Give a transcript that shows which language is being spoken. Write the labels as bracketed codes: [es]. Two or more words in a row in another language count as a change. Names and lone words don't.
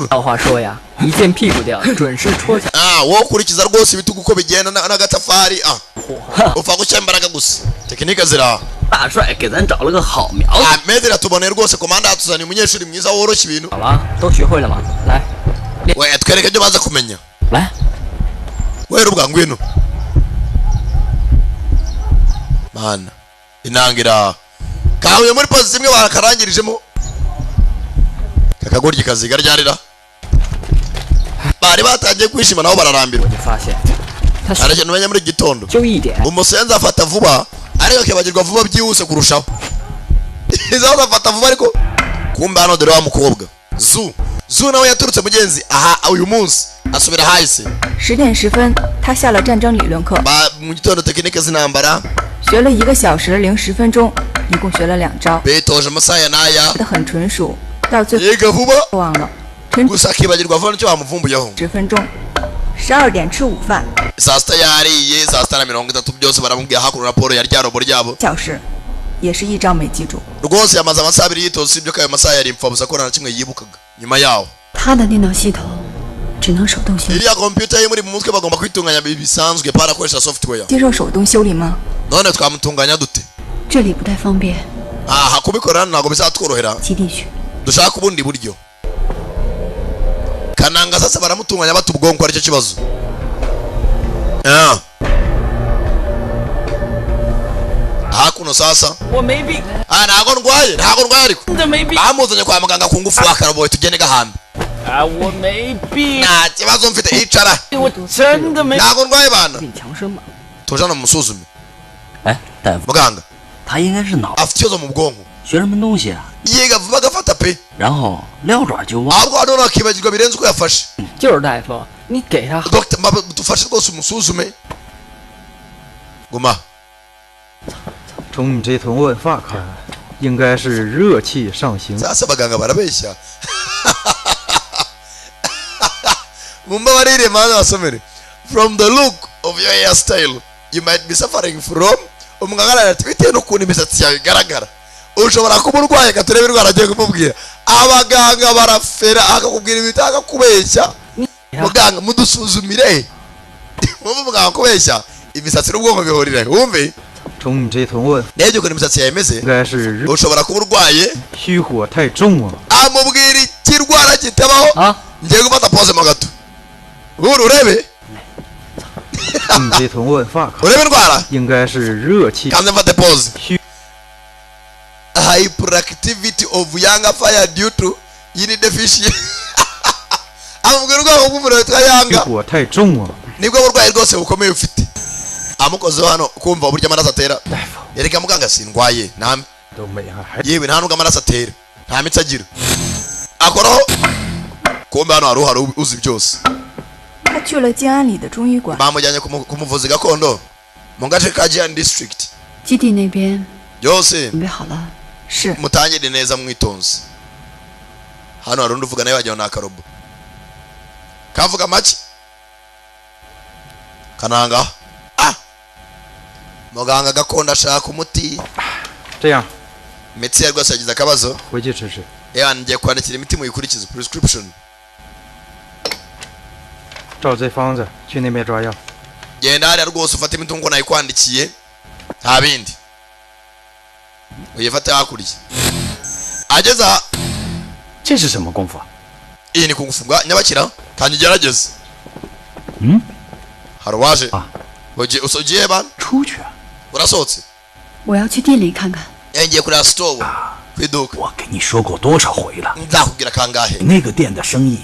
[zh] 老话说呀，一见屁股掉，准是戳下。 [rw] wo kurikiza rwose ibitugu uko bigenda n'agatafari upfa gushya imbaraga gusa tekinike zira [zh] 大帅给咱找了个好苗子。 [rw] medera tuboneye rwose komanda yatuzaniye umunyeshuri mwiza woroshya ibintu [zh] 好了，都学会了吗？来， [rw] we twereke ibyo baza kumenya [zh] 来， [rw] we rubwa ngwino mana inangira kahuye muri pozi zimwe barakarangirijemo kakagoryi kaziga ryarira bari batangiye kwishima nabo bararambirwa [zh] 我就发现，他 [rw] ariko numenye muri gitondo [zh] 就一点， [rw] umusenzi afata vuba ariko akibagirwa vuba byihuse kurushaho izaho afata vuba ariko kumbe hano dore wa mukobwa zu nawe yaturutse mugenzi aha uyu munsi asubira hahise [zh] 10 点10分，他下了战争理论课， [rw] mu gitondo tekinike z'intambara [zh] 学了1个小时零10分钟，一共学了2招， [rw] bitoje amasaha ya n'aya [zh] 学得很纯熟，到最后 [rw] yiga vuba [zh] 忘了。陈 [rw] gusa akibagirwa vuba nicyo bamuvumbuyeho [zh] 10 分钟，12点吃午饭， [rw] saa sita yariye saa sita na 30 byose baramubwira hakuno raporo ya rya robo ryabo [zh] 小时，也是一招没记住。 [rw] rwose yamaze amasaha 2 yitoza usibye ko ayo masaha yari impfabusa ko nta na kimwe yibukaga nyuma yaho [zh] 他的电脑系统只能手动修， [rw] iriya computer ye muri mu mutwe bagomba kwitunganya bisanzwe parakoresha software [zh] 接受手动修理吗？ [rw] none twamutunganya dute [zh] 这里不太方便， [rw] aha kubikora ntabwo bizatworohera [zh] 基地去。 [rw] dushaka ubundi buryo kananga sasa baramutunganya bata ubwonko aricyo kibazo hakuno sasa [zh] 我没病， [rw] ntago ndwaye ariko [zh] 真的没病 [rw] bamuzanye kwa muganga ku ngufu akaraboye tugende gahambe [zh] 啊！我没病， [rw] nta kibazo mfite icara [zh] 我真的没。 [rw] ntago ndwaye bana [zh] 病强身嘛。 [rw] tujana mumusuzume [zh] 哎，大夫， [rw] muganga [zh] 他应该是脑 [rw] afite ikibazo mu bwonko [zh] 学什么东西啊？ [rw] yiga vuba agafata pe [zh] 然后撂爪就忘。 [rw] ahubwo hano akibagirwa birenze uko yafashe [zh] 就是大夫，你给他 [rw] dogita dufashe rwose umusuzume guma [zh] 从你这头问发看，应该是热气上行。 [rw] sasa abaganga barabeshya mumbabarire mana wasomere [en] from the look of your hairstyle you might be suffering from [rw] umuganga ati bitewe n'ukuntu imisatsi yawe igaragara ushobora kuba urwaye gaturebe indwara agiye kumubwira abaganga barafera akakubwira ibintu akakubeshya muganga mudusuzumire mumva muganga kubeshya imisatsi n'ubwonko bihurira wumve [zh] 从你这头问， [rw] n'ibyo ukuntu imisatsi yawe imeze [zh] 应该是 [rw] ushobora kuba urwaye [zh] 虚火太重了。 [rw] amubwira ikirwara kitabaho ngiye gufata pose mo gato ubu urebe [zh] 从你这头问发看， [rw] urebe indwara [zh] 应该是热气。 [rw] kanze mfate pose [en] hyperactivity of young fire due to yin deficiency [rw] amubwira ubwoko bw'umuriro witwa [zh] 虚 [rw] yanga [zh] 火太重了。 [rw] nibwo burwayi rwose bukomeye ufite amukozeho hano kumva uburyo amaraso atera yereka muganga sindwaye nta [zh] 都没还 [rw] yewe nta nubwo amaraso atera nta mitsi agira akoraho kumbe hano hari uhari uzi byose [zh] 他去了静安里的中医馆， [rw] bamujyanye ku muvuzi gakondo mu gace ka Jian district [zh] 基地那边 [rw] byose [zh] 准备好了。是。 [rw] mutangire neza mwitonze hano hari undi uvuga nawe wagira ngo ni akarobo kavuga make kananga muganga gakondo ashaka umuti [zh] 这样， [rw] imitsi ye rwose yagize akabazo [zh] 回去吃吃。 [rw] ngiye kwandikira imiti muyikurikize prescription [zh] 照这方子去那边抓药。 [rw] genda hariya rwose ufate imiti nk'uko nayikwandikiye nta bindi uyifate hakurya ageze aha [zh] 这是什么功夫？ [rw] iyi ni kungufungwa nyabakira kandi ugerageze [zh] 嗯， [rw] hari uwaje [zh] 啊， [rw] ugiye bana [zh] 出去。 [rw] urasohotse [zh] 我要去店里看看。 [rw] ngiye kureba store ku iduka [zh] 我给你说过多少回了， [rw] nzakubwira kangahe [zh] 那个店的生意